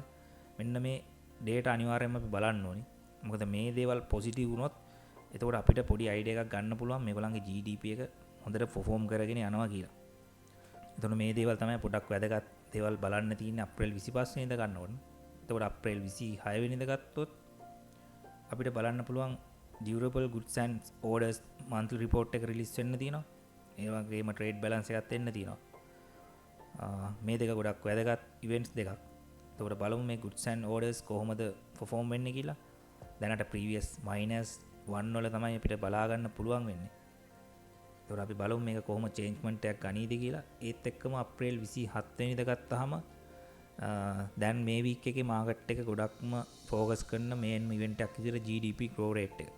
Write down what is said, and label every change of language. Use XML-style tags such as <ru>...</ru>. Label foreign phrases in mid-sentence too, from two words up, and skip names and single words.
<si>මෙන්න මේ ඩේටා අනිවාර්යයෙන්ම අපි බලන්න ඕනි. මොකද මේ දේවල් පොසිටිව් වුණොත් එතකොට අපිට පොඩි අයිඩියා එකක් ගන්න පුළුවන් මේගොල්ලන්ගේ GDP එක හොඳට පර්ෆෝම් කරගෙන යනවා කියලා. එතකොට මේ දේවල් තමයි පොඩක් වැදගත් දේවල් බලන්න තියෙන්නේ අප්‍රේල් 25 වෙනිදා ගන්න ඕනේ. එතකොට අප්‍රේල් 26 වෙනිදා ගත්තොත් අපිට බලන්න පුළුවන්</si> <en>durable goods and orders monthly report</en> <si>එක රිලීස් වෙන්න තියෙනවා. ඒ වගේම</si> <en>trade balance</en> <si>එකත් එන්න තියෙනවා. මේ දෙක ගොඩක් වැදගත් events දෙකක්. එතකොට බලමු මේ</si> <en>goods and orders</en> <si>කොහොමද perform වෙන්නේ කියලා. දැනට previous -1 වල තමයි අපිට බලා ගන්න පුළුවන් වෙන්නේ. එතකොට අපි බලමු මේක කොහොම changement එකක් ගනීද කියලා. ඒත් එක්කම අප්‍රේල් 27 වෙනිදා ගත්තාම දැන් මේ වීක් එකේ මාකට් එක ගොඩක්ම ફોකස් කරන</si> <en>main event</en> <si>එකක් විදිහට</si> <en>GDP grow rate</en> <si>එක.</si>